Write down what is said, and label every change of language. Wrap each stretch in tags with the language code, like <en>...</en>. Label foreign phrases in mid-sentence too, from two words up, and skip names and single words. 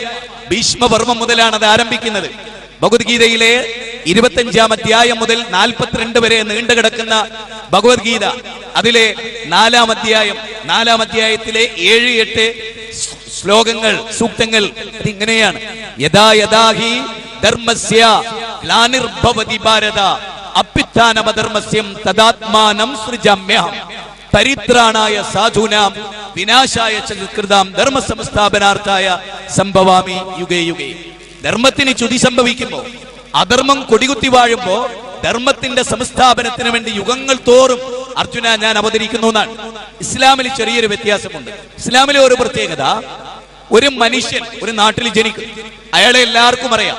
<ml>ഭീഷ്മപർവം മുതലാണ് അത് ആരംഭിക്കുന്നത്. ഭഗവത്ഗീതയിലെ 25-ാം അധ്യായം മുതൽ 42 വരെ നീണ്ടു കിടക്കുന്ന ഭഗവത്ഗീത, അതിലെ 4-ാം അധ്യായത്തിലെ 7-8 ശ്ലോകങ്ങൾ, സൂക്തങ്ങൾ ഇതിങ്ങനെയാണ്:</ml> <sa>യഥാ യഥാ ഹി ധർമ്മസ്യ ഗ്ലാനിർഭവതി ഭാരത അഭ്യുത്ഥാനമധർമ്മസ്യം തദാത്മാനം സൃജാമ്യഹം പരിത്രാണായ സാധൂനാം വിനാശായ ചകൃതാം ധർമ്മ സംസ്ഥാപനാർത്ഥായ സംഭവാമി യുഗേ യുഗേ.</sa> <ml>ധർമ്മത്തിന് ചുതി സംഭവിക്കുമ്പോ, അധർമ്മം കൊടികുത്തി വാഴുമ്പോ ധർമ്മത്തിന്റെ സംസ്ഥാപനത്തിന് വേണ്ടി യുഗങ്ങൾ തോറും അർജുന ഞാൻ അവതരിക്കുന്നു എന്നാണ്. ഇസ്ലാമിൽ ചെറിയൊരു വ്യത്യാസമുണ്ട്. ഇസ്ലാമിലെ ഒരു പ്രത്യേകത, ഒരു മനുഷ്യൻ ഒരു നാട്ടിൽ ജനിക്കും, അയാളെ എല്ലാവർക്കും അറിയാം.</ml>